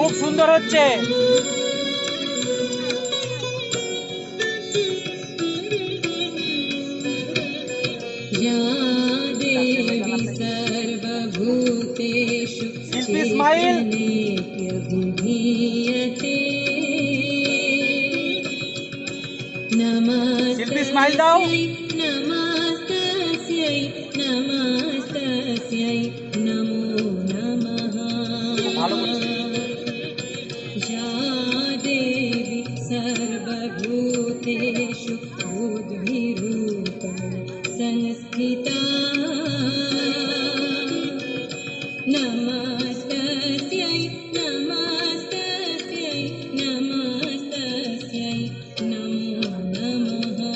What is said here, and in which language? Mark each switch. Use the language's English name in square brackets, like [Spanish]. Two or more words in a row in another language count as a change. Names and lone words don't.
[Bangla] সুন্দর হচ্ছে। শিল্পী স্মাইল, শিল্পী স্মাইল দাও। ভালো করছে। [Sanskrit] देवी सर्वभूतेषु बुद्धिरूपेण संस्थिता नमस्तस्यै नमस्तस्यै नमस्तस्यै नमो नमः।